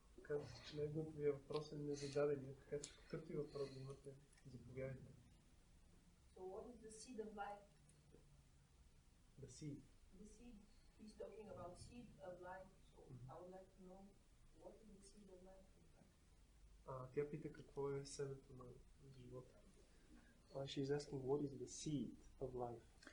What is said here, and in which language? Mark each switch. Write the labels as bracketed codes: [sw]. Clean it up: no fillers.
[en] So what is the seed of life? The seed. The seed, he's talking about seed of life. So I would like to know what is the seed of life? [bg] Тя пита какво е семето на живота. [en] She's asking what is the seed of life.